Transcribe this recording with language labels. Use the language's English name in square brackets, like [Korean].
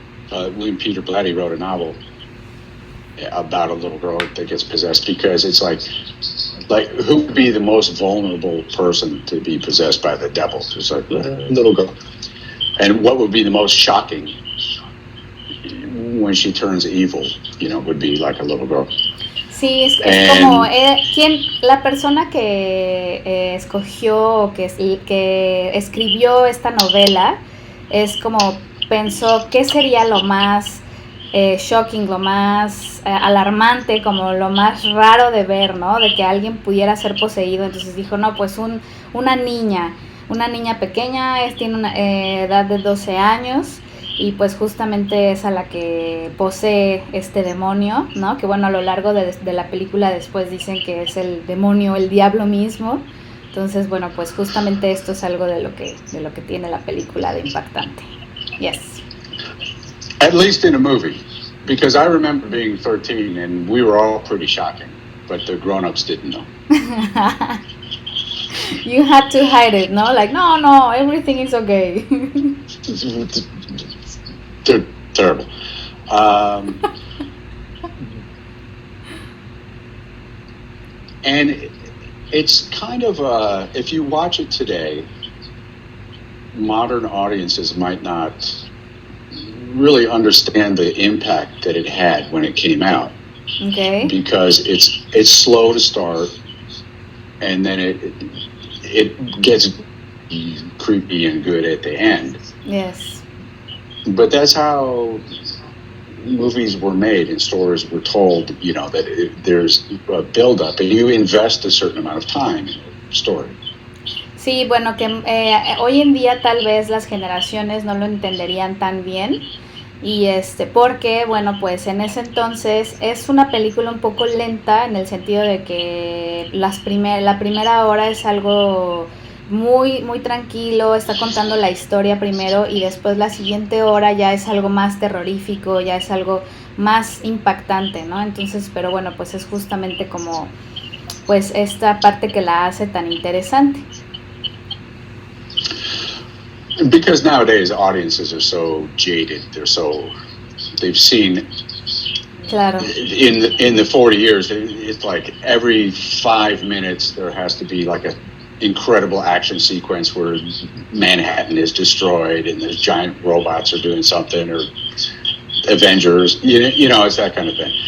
[English] William Peter Blatty wrote a novel about a little girl that gets possessed because it's like who would be the most vulnerable person to be possessed by the devil? It's like a little girl. And what would be the most shocking when she turns evil, would be like a little girl. [Spanish] Sí, es como la persona que escogió, que escribió esta novela, es como pensó qué sería lo más shocking, lo más alarmante, como lo más raro de ver, ¿no? De que alguien pudiera ser poseído. Entonces dijo, no, pues una niña pequeña, tiene una edad de 12 años, y pues justamente es a la que posee este demonio, ¿no? Que bueno, a lo largo de la película después dicen que es el demonio, el diablo mismo. Entonces, bueno, pues justamente esto es algo de lo que tiene la película de impactante. [English] Yes. At least in a movie, because I remember being 13 and we were all pretty shocking, but the grown-ups didn't know. You had to hide it, no? Like, no, everything is okay. They're terrible. And it's kind of, if you watch it today, modern audiences might not really understand the impact that it had when it came out. Okay. Because it's slow to start, and then it gets creepy and good at the end. Yes. But that's how movies were made and stories were told, that there's a build-up and you invest a certain amount of time in a story. [Spanish] Sí, bueno, que hoy en día tal vez las generaciones no lo entenderían tan bien, y porque, bueno, pues en ese entonces es una película un poco lenta en el sentido de que la primera hora es algo muy, muy tranquilo, está contando la historia primero, y después la siguiente hora ya es algo más terrorífico, ya es algo más impactante, ¿no? Entonces, pero bueno, pues es justamente como, pues esta parte que la hace tan interesante. [English] Because nowadays audiences are so jaded, they've seen. [Spanish] Claro. [English] In the 40 years, it's like every 5 minutes there has to be like a incredible action sequence where Manhattan is destroyed and the giant robots are doing something, or Avengers, it's that kind of thing.